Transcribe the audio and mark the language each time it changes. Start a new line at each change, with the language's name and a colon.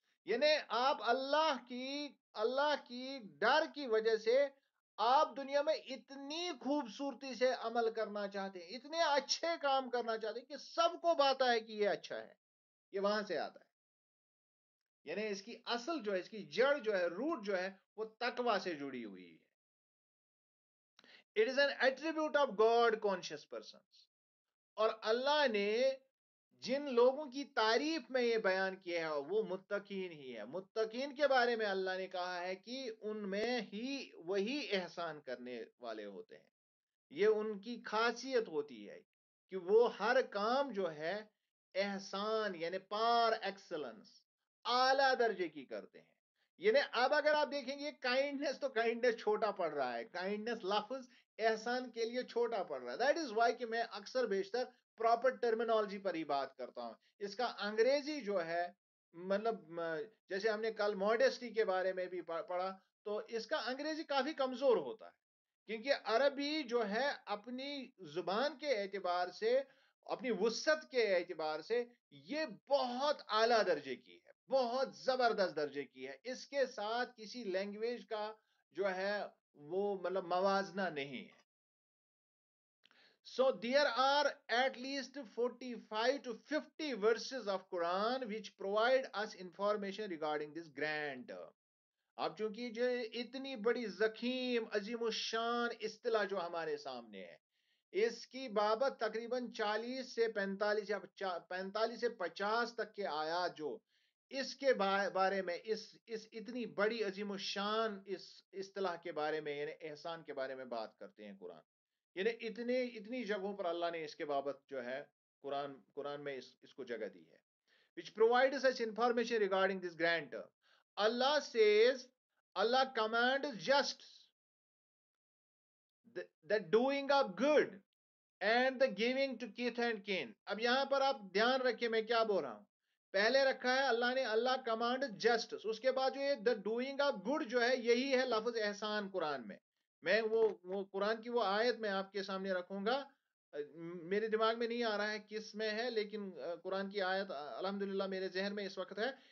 Urdu: یعنی آپ اللہ کی ڈر کی وجہ سے آپ دنیا میں اتنی خوبصورتی سے عمل کرنا چاہتے ہیں، اتنے اچھے کام کرنا چاہتے ہیں کہ سب کو پتا ہے کہ یہ اچھا ہے. یہ وہاں سے آتا ہے. یعنی اس کی اصل جو ہے، اس کی جڑ جو ہے، روٹ جو ہے، وہ تقوی سے جڑی ہوئی ہے.
English: It is an attribute of God conscious persons.
Urdu: اور اللہ نے جن لوگوں کی تعریف میں یہ بیان کیا ہے وہ متقین ہی ہے. متقین کے بارے میں اللہ نے کہا ہے کہ ان میں ہی وہی احسان کرنے والے ہوتے ہیں. یہ ان کی خاصیت ہوتی ہے کہ وہ ہر کام جو ہے احسان یعنی
English: par excellence
Urdu: اعلیٰ درجے کی کرتے ہیں. یعنی اب اگر آپ دیکھیں گے کائنڈنیس، تو کائنڈنیس چھوٹا پڑ رہا ہے. کائنڈنیس لفظ احسان کے لیے چھوٹا پڑ رہا ہے.
English: that is why
Urdu: کہ میں اکثر بیشتر پراپر ٹرمینالوجی پر ہی بات کرتا ہوں. اس کا انگریزی جو ہے، مطلب جیسے ہم نے کل ماڈیسٹی کے بارے میں بھی پڑھا، تو اس کا انگریزی کافی کمزور ہوتا ہے. کیونکہ عربی جو ہے اپنی زبان کے اعتبار سے، اپنی وسعت کے اعتبار سے یہ بہت اعلیٰ درجے کی ہے، بہت زبردست درجے کی ہے. اس کے ساتھ کسی لینگویج کا جو ہے وہ مطلب موازنہ نہیں ہے.
English: So there are at least 45 to 50 verses of Quran which provide us information regarding this grand.
Urdu: اب چونکہ جو اتنی بڑی زخیم عظیم الشان اصطلاح جو ہمارے سامنے ہے، اس کی بابت تقریباً 40 سے 45 یا 45 سے 50 تک کے آیات جو اس کے بارے میں اس اتنی بڑی عظیم الشان اس اصطلاح کے بارے میں یعنی احسان کے بارے میں بات کرتے ہیں قرآن. یعنی اتنی جگہوں پر اللہ نے اس کے بابت جو ہے قرآن میں اس کو جگہ دی ہے.
English: which provides us information regarding this grand. Allah says, Allah commands justice, the doing of good and the giving to kith and kin.
Urdu: اب یہاں پر آپ دھیان رکھیں میں کیا بول رہا ہوں. پہلے رکھا ہے اللہ نے
English: اللہ command justice,
Urdu: اس کے بعد جو یہ
English: the doing of good
Urdu: جو ہے یہی ہے لفظ احسان قرآن میں. میں وہ قرآن کی وہ آیت میں آپ کے سامنے رکھوں گا. میرے دماغ میں نہیں آ رہا ہے کس میں ہے، لیکن قرآن کی آیت الحمدللہ میرے ذہن میں اس وقت ہے.